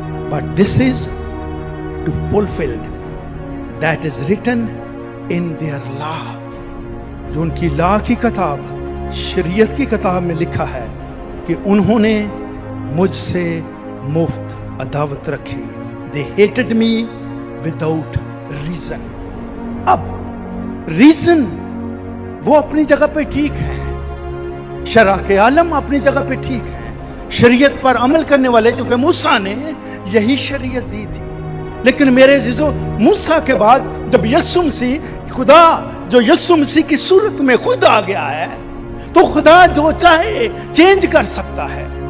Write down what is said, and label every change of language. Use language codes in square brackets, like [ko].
[en] but this is to fulfilled that is written in their law, [hi] जो उनकी law की किताब, शरीयत की किताब में लिखा है कि उन्होंने मुझसे मुफ्त अदावत रखी। [en] They hated me without reason। [hi] अब रीजन वो अपनी जगह पे ठीक है, शरअ के आलम अपनी जगह पे ठीक है, शरीयत पर अमल करने वाले, क्योंकि मूसा ने यही शरीयत दी थी। लेकिन मेरे अज़ीज़ों, मूसा के बाद जब यीशु मसीह, खुदा जो यीशु मसीह की सूरत में खुद आ गया है, तो खुदा जो चाहे चेंज कर सकता है।